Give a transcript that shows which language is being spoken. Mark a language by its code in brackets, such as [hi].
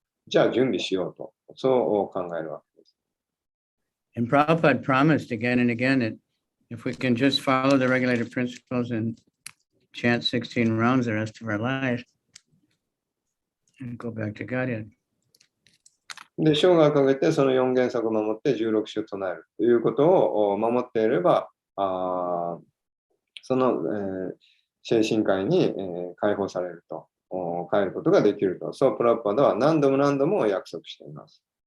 [ja] じゃあ準備しようと、そう考えるわけです。 [en] And Prabhupada promised again and again that if we can just follow the regulated principles and chant 16 rounds the rest of our life and go back to Godhead. [ja] で、生涯をかけてその4原則を守って16種唱えるということを守っていれば、その、精神界に、解放されると、帰ることができると、そうプラッパダは何度も何度も約束しています。